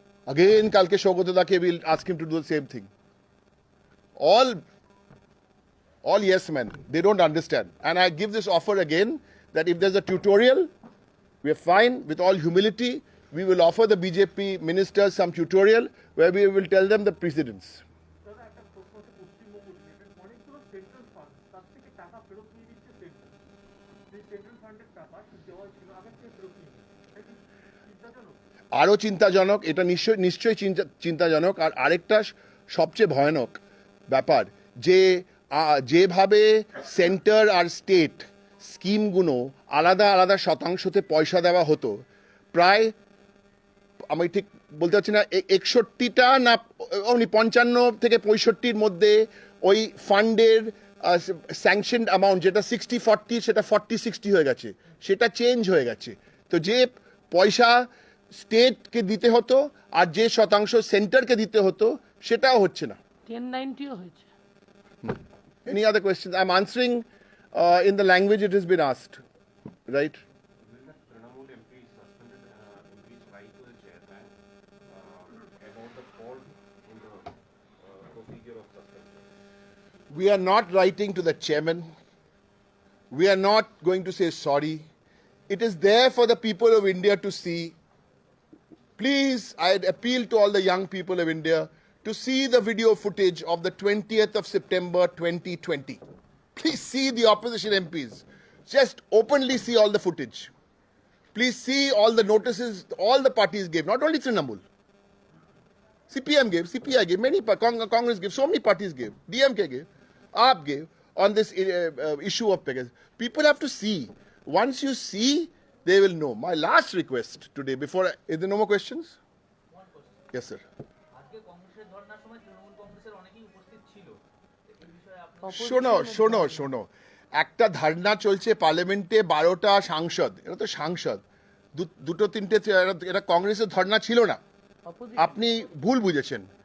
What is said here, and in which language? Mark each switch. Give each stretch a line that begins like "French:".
English: Again, Kalke Shogotadake will ask him to do the same thing. All yes men, they don't understand. And I give this offer again, that if there's a tutorial, we are fine. With all humility, we will offer the BJP ministers some tutorial where we will tell them the precedents.
Bangla: দাদা একটা প্রশ্ন হচ্ছে Paschimbanga related, অনেকগুলো central fund তার থেকে টাকা ফেরত নিয়ে দিচ্ছে সেন্ট্রাল। সেই সেন্ট্রাল ফান্ডের টাকা দেওয়া ছিল আগের থেকে ফেরত নিয়ে নিচ্ছে। এটা কি চিন্তাজনক? আরও চিন্তাজনক, এটা নিশ্চয়ই চিন্তাজনক। আর আরেকটা সবচেয়ে ভয়ানক ব্যাপার, যে যেভাবে সেন্টার আর স্টেট স্কিমগুলো আলাদা আলাদা শতাংশতে পয়সা দেওয়া হতো, প্রায় আমি ঠিক বলতে পারছি না 61টা না 55 থেকে 65-র মধ্যে ওই ফান্ডের স্যাংশনড অ্যামাউন্ট, যেটা 60-40 সেটা 40-60 হয়ে গেছে, সেটা চেঞ্জ হয়ে গেছে। তো যে পয়সা স্টেটকে দিতে হতো আর যে শতাংশ সেন্টারকে দিতে হতো সেটাও হচ্ছে না। 1090 হয়েছে।
English: Any other questions? I'm answering in the language it has been asked, right? Will the Trinamool MP suspended MP's right to the chairman about the fault in the procedure of suspension? We are not writing to the chairman. We are not going to say sorry. It is there for the people of India to see. Please, I appeal to all the young people of India to see the video footage of the 20th of September 2020. Please see the opposition MPs. Just openly see all the footage. Please see all the notices all the parties gave, not only Trinamool. CPM gave, CPI gave, many Congress gave, so many parties gave, DMK gave, AAP gave on this issue of Pegasus. People have to see. Once you see, they will know. My last request today, is there no more questions? One question. Yes, sir.
Bangla: আজকে কংগ্রেসের ধর্নার সময় তৃণমূল কংগ্রেসের অনেকেই উপস্থিত ছিল এই বিষয়ে আপনার শোনো একটা ধারণা চলছে পার্লামেন্টে 12টা সাংসদ, এটা তো সাংসদ, দুটো তিনটে, এটা কংগ্রেসের ধর্ণা ছিল না, আপনি ভুল বুঝেছেন।